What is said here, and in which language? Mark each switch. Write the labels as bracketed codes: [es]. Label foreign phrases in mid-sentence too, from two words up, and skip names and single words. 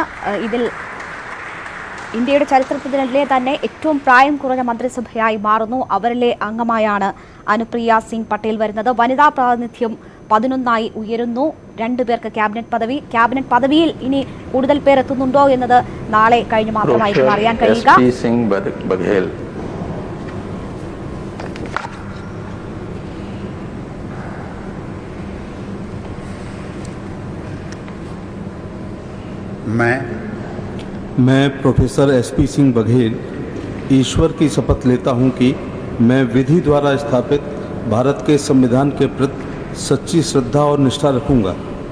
[ml] ഇതിൽ ഇന്ത്യയുടെ ചരിത്രത്തിലെ തന്നെ ഏറ്റവും പ്രായം കുറഞ്ഞ മന്ത്രിസഭയായി മാറുന്നു. അവരിലെ അംഗമായാണ് അനുപ്രിയ സിംഗ് പട്ടേൽ വരുന്നത്. വനിതാ പ്രാതിനിധ്യം 11 ഉയരുന്നു. 2 പേർക്ക് ക്യാബിനറ്റ് പദവിയിൽ ഇനി കൂടുതൽ പേർ എത്തുന്നുണ്ടോ എന്നത് നാളെ കഴിഞ്ഞ് മാത്രമായിരിക്കും അറിയാൻ കഴിയുക. [hi] मैं प्रोफेसर SP सिंह बघेल ईश्वर की शपथ लेता हूं कि मैं विधि द्वारा स्थापित भारत के संविधान के प्रति सच्ची श्रद्धा और निष्ठा रखूंगा।